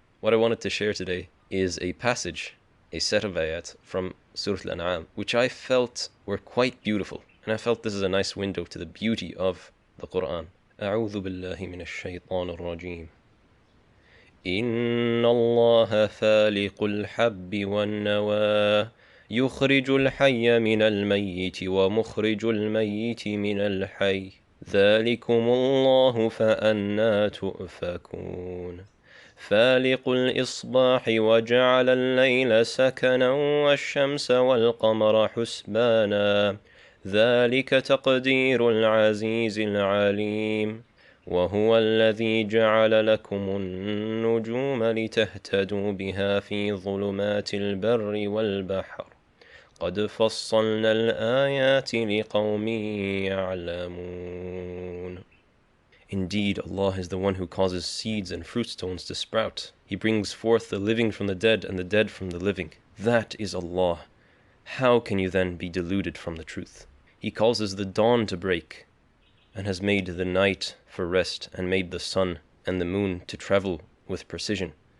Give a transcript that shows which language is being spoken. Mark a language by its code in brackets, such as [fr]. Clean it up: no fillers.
[en] What I wanted to share today is a passage, a set of ayat from Surah Al-An'am, which I felt were quite beautiful. And I felt this is a nice window to the beauty of the Quran. 𝗿𝗲𝗰𝗲𝗀𝗀 [ar] إن الله فالق الحب والنوى يخرج الحي من الميت ومخرج الميت من الحي ذلكم الله فأنى تؤفكون فالق الإصباح وجعل الليل سكنا والشمس والقمر حسبانا ذلك تقدير العزيز العليم وهو الذي جعل لكم النجوم لتهتدوا بها في ظلمات البر والبحر قد فصلنا الآيات لقوم يعلمون. [en] Indeed, Allah is the one who causes seeds and fruit stones to sprout. He brings forth the living from the dead and the dead from the living. That is Allah. How can you then be deluded from the truth? He causes the dawn to break and has made the night for rest and made the sun and the moon to travel with precision.